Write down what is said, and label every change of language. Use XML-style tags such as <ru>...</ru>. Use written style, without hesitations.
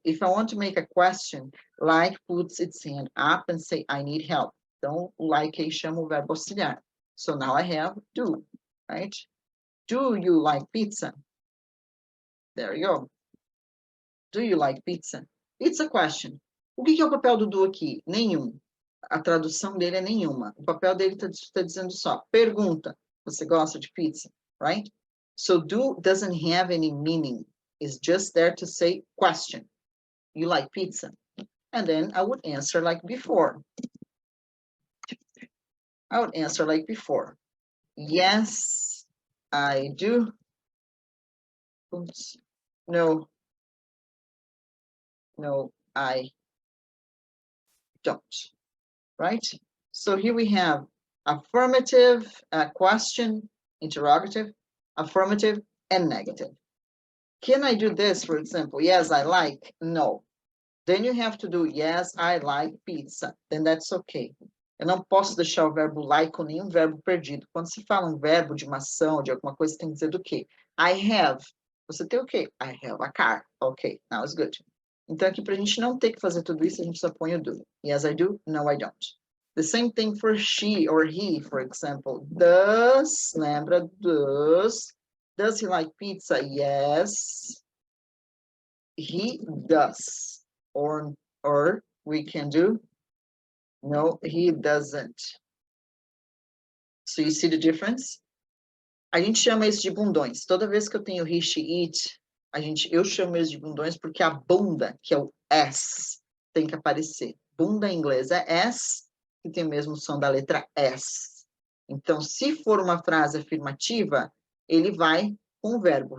<en>If I want to make a question, like puts its hand up and say, I need help.</en> <pt>Então, like aí chama o verbo auxiliar.</pt> <en>So now I have do, right? Do you like pizza? There you go. Do you like pizza? It's a question.</en> <pt>O que é o papel do do aqui? Nenhum. A tradução dele é nenhuma. O papel dele está dizendo só, pergunta, você gosta de pizza?</pt> <en>Right? So do doesn't have any meaning. It's just there to say question. You like pizza? And then I would answer like before. I would answer like before. Yes, I do. Oops. No, I don't. Right? So here we have affirmative, question, interrogative, affirmative, and negative. Can I do this, for example? Yes, I like. No. Then you have to do, yes, I like pizza. Then that's okay.</en> <pt>Eu não posso deixar o verbo like com nenhum verbo perdido. Quando se fala um verbo de uma ação, de alguma coisa, tem que dizer do quê?</pt> <en>I have.</en> <pt>Você tem o quê?</pt> <en>I have a car. Ok, now it's good.</en> <pt>Então, aqui, para a gente não ter que fazer tudo isso, a gente só põe o do.</pt> <en>Yes, I do. No, I don't. The same thing for she or he, for example. Does, lembra, does he like pizza? Yes, he does. Or we can do, no, he doesn't. So you see the difference?</en> <pt>A gente chama isso de bundões. Toda vez que eu tenho he, she, eat, eu chamo isso de bundões porque a bunda, que é o S, tem que aparecer. Bunda em inglês é S, que tem o mesmo som da letra S. Então, se for uma frase afirmativa, ele vai com o verbo.</pt>